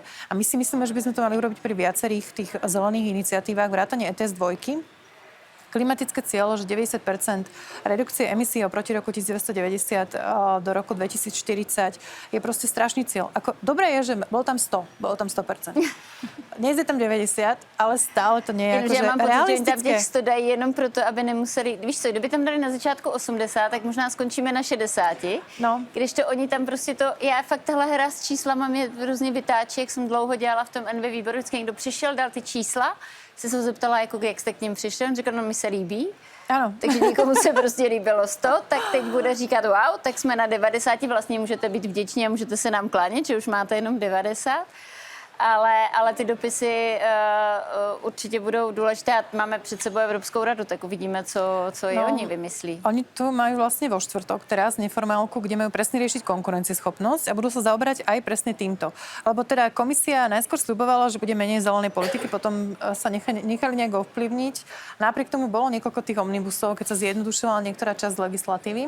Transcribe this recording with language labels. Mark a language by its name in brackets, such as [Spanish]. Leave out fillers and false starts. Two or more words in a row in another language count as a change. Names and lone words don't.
[Slovak] A my si myslíme, že by sme to mali urobiť pri viacerých tých zelených iniciatívach, vrátane ETS 2. Klimatické cieľo, že 90% redukcie emisí oproti roku 1990 do roku 2040 je proste strašný cieľ. Dobré je, že bolo tam 100%. Dnes je tam 90, ale stále to nie je akože realistické. [Czech] Já mám pocit, že tam těch 100 dají jenom proto, aby nemuseli, víš co, kdyby tam dali na začátku 80, tak možná skončíme na 60. No. Když to oni tam prostě to, já fakt tahle hra s číslama mě hrozně vytáčí, jak jsem dlouho dělala v tom NV výboru, vždycky někdo přišel, dal ty čísla, se zeptala, jako, jak jste k ním přišli, on říkal, no mi se líbí. Ano. Takže někomu se prostě líbilo 100, tak teď bude říkat wow, tak jsme na 90, vlastně můžete být vděční a můžete se nám klánět, že už máte jenom 90. Ale ty dopisy určitě budou důležité a máme před sebou Evropskou radu, tak uvidíme, co i oni vymyslí. [Slovak] Oni tu majú vlastne vo štvrtok teraz neformálku, kde majú presne riešiť konkurencieschopnosť a budú sa zaoberať aj presne týmto. Lebo teda komisia najskôr sľubovala, že bude menej zelenej politiky, potom sa nechali nejak ovplyvniť. Napriek tomu bolo niekoľko tých omnibusov, keď sa zjednodušila niektorá časť legislatívy.